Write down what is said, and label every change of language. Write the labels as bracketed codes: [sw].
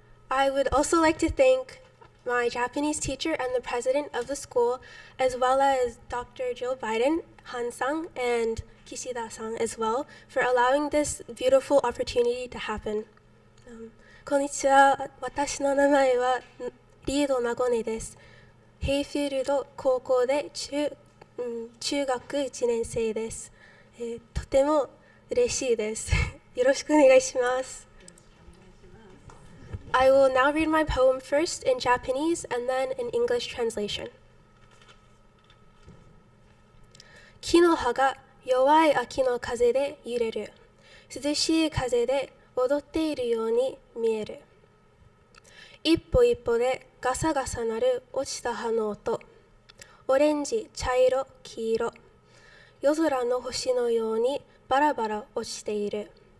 [en] I would also like to thank my Japanese teacher and the president of the school, as well as Dr. Joe Biden, Han-san, and Kishida-san as well, for allowing this beautiful opportunity to happen. [ja] こんにちは。私の名前はリードナゴネです。ヘイフィールド高校で中学1年生です。とても嬉しいです。よろしくお願いします。 I will now read my poem first in Japanese and then in English translation. 木の葉が弱い秋の風で揺れる。涼しい風で踊っているように見える。一歩一歩でガサガサ鳴る落ちた葉の音。オレンジ、茶色、黄色。夜空の星のようにバラバラ落ちている。